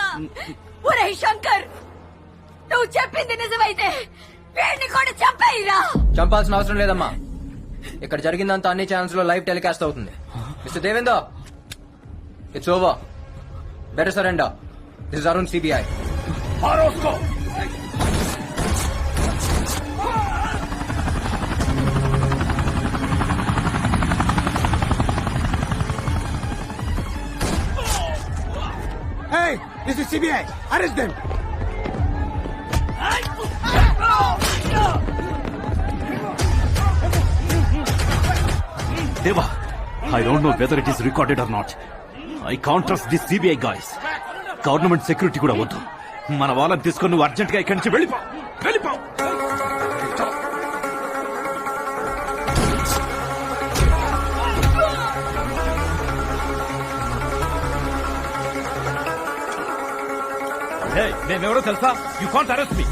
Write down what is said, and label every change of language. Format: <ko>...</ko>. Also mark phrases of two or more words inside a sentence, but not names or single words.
<te>ఒరే శంకర్, నువ్వు చెప్పింది నిజమైతే వీడిని కూడా చంపేయిరా. చంపాల్సిన అవసరం లేదమ్మా. ఇక్కడ జరిగిందంతా అన్ని ఛానల్స్ లో లైవ్ టెలికాస్ట్ అవుతుంది.</te> <en>Mister Devender, it's over. Better surrender. This is Arun CBI.</en> <hi>मारो उसको</hi> <en>Hey, this is CBI. Arrest them. Deva, I don't know whether it is recorded or not. I can't trust these CBI guys. Government security</en> <te>కూడా వద్దు. మన వాళ్ళని తీసుకొని నువ్వు అర్జెంట్ గా ఇక్కడి నుంచి వెళ్ళిపో. వెళ్ళిపో. నేనెవరో తెలుసా?</te> <en>You can't arrest me.</en>